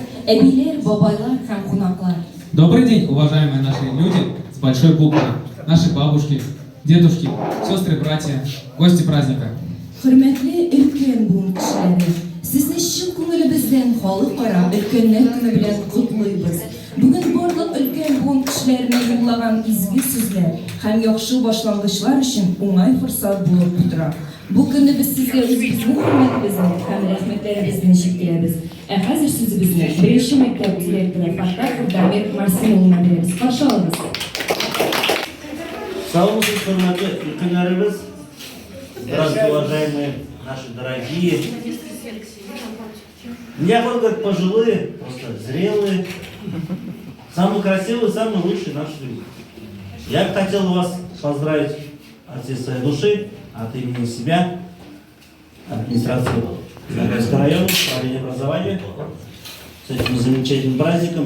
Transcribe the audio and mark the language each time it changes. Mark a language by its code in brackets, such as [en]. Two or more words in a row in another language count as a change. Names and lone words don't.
[tt] Әбилер, бабайлар һәм кунаклар. [ru] Добрый день, уважаемые наши люди с большой буквы, наши бабушки, дедушки, сестры, братья, гости праздника. [tt] Хөрмәтле өлкән буын кешеләре, сезне чын күңелебездән халыкара өлкәннәр көне белән котлыйбыз. Бүген барлык өлкән буын кешеләренә юллаган изге сүзләр һәм яхшы башлангычлар өчен уңай форсат булып тора. Бу көнне без сезгә үзебезнең хөрмәтебезне һәм рәхмәтләребезне җиткерәбез. Ә хәзер сүзебезне беренче мәктәп директоры Фаттах Дамир Марсин улына бирәбез. Каршы алыгыз. Саламатсыз, хөрмәтле өлкәннәребез, [ru] здравствуйте, уважаемые наши дорогие. Я вот как пожилые, просто зрелые, самые красивые, самые лучшие наши люди. Я бы хотел вас поздравить от всей своей души, от имени себя, администрации Загайского района, управления образования, с этим замечательным праздником.